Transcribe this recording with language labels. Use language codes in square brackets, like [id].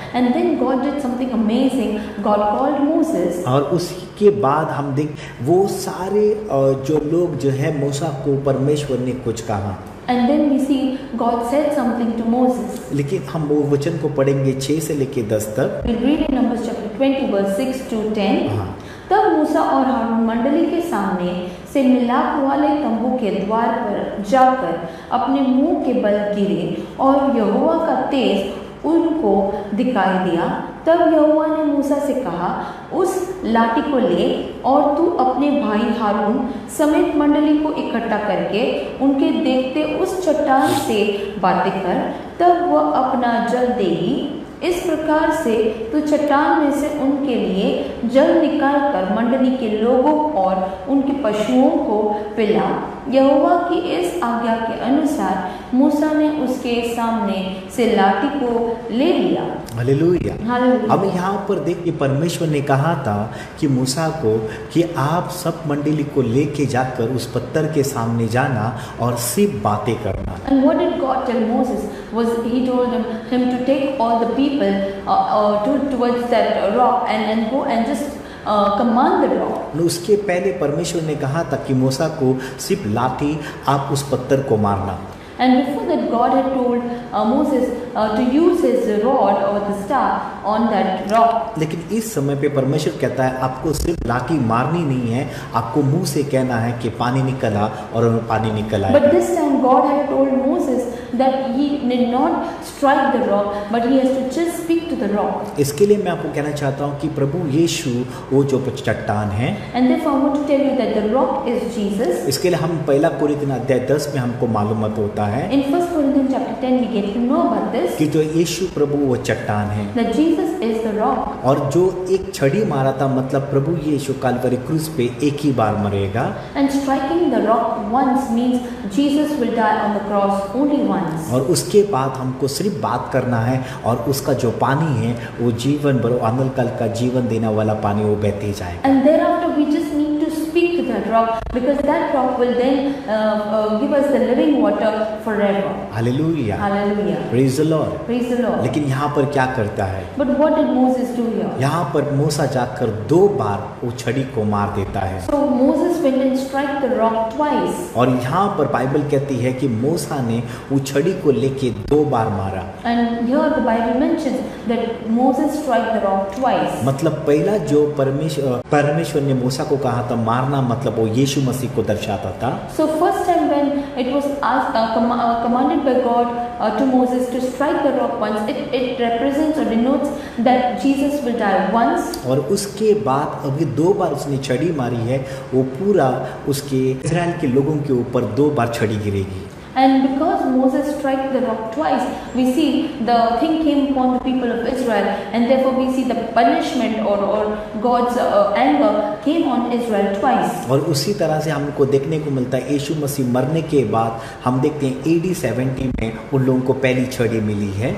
[en] And then God did something amazing. God called Moses. [hi] और उसके बाद हम देख वो सारे जो लोग जो है मूसा को परमेश्वर ने कुछ कहा। [en] And then we see God said something to Moses. [hi] लेकिन हम वो वचन को पढ़ेंगे 6 से लेके 10 तक। [en] We'll read in Numbers chapter 20 verse 6 to 10. [hi] हाँ। तब मूसा और हारून मंडली के सामने से मिलाप वाले तंबू के द्वार पर जाकर अपने मुंह के बल गिरे, और यहोवा का तेज उनको दिखाई दिया। तब यहोवा ने मूसा से कहा, उस लाठी को ले और तू अपने भाई हारून समेत मंडली को इकट्ठा करके उनके देखते उस चट्टान से बातें कर, तब वह अपना जल देगी इस प्रकार से तू चट्टान में से उनके लिए जल निकाल कर मंडली के लोगों और उनके पशुओं को पिला। यहोवा की इस आज्ञा के अनुसार मूसा ने उसके सामने से लाठी को ले लिया। हालेलुया। हालेलुया। अब यहाँ पर देखिए, परमेश्वर ने कहा था कि मूसा को कि आप सब मंडली को लेके जाकर उस पत्थर के सामने जाना और सिर्फ बातें करना। [en] And what did God tell Moses? Was he told him to take all the people towards that rock and go and just command the rock. [hi] उसके पहले परमेश्वर ने कहा था कि मूसा को सिर्फ लाठी आप उस पत्थर को मारना। [en] And before that, God had told Moses to use his rod or the staff on that rock. [hi] लेकिन इस समय पे परमेश्वर कहता है आपको सिर्फ लाठी मारनी नहीं है, आपको मुंह से कहना है कि पानी निकला और पानी निकला। [en] But this time God had told Moses that he did not strike the rock, but he has to just speak to the rock. [hi] इसके लिए मैं आपको कहना चाहता हूँ कि प्रभु यीशु वो जो चट्टान है। [en] And therefore I want to tell you that the rock is Jesus. [hi] इसके लिए हम पहला कोरिन्थियन अध्याय 10 में हमको मालूमात होता है [en] In 1 Corinthians chapter 10 we get to know about this. [hi] कि जो यीशु प्रभु वो चट्टान है [en] That Jesus is the rock. [hi] और जो एक छड़ी मारा था, मतलब प्रभु यीशु काल्वरी क्रूस पे एक ही बार मरेगा। [en] And striking the rock once means Jesus will die on the cross only once. [hi] और उसके बाद हमको सिर्फ बात करना है और उसका जो पानी है वो जीवन भर अनंत काल का जीवन देने वाला पानी वो बहते जाएगा। [en] And thereafter we just need to speak to that rock, because that rock will then give us the living water forever. [hi] Hallelujah. [en] Hallelujah. Praise the Lord. Praise the Lord. [hi] लेकिन यहाँ पर क्या करता है? [en] But what did Moses do here? [hi] यहाँ पर मूसा जाकर 2 बार वो छड़ी को मार देता है। [en] So Moses went and struck the rock twice. [hi] और यहाँ पर बाइबल कहती है कि मूसा ने वो छड़ी को लेके 2 बार मारा। [en] And here the Bible mentions that Moses struck the rock twice. [hi] मतलब पहला जो परमेश्वर ने मूसा को कहा था मारना, मतलब वो यीशु मसीह को दर्शाता था। [en] So first time when it was commanded by God to Moses to strike the rock once, it represents or denotes that Jesus will die once. [hi] और उसके बाद अभी 2 बार उसने छड़ी मारी है, वो पूरा उसके इज़राइल के लोगों के ऊपर 2 बार छड़ी गिरेगी। [en] And because Moses struck the rock twice, we see the thing came upon the people of Israel, and therefore we see the punishment or God's anger came on Israel twice. [hi] और उसी तरह से हमको देखने को मिलता है यीशु मसीह मरने के बाद हम देखते हैं AD 70 में उन लोगों को पहली छड़ी मिली है।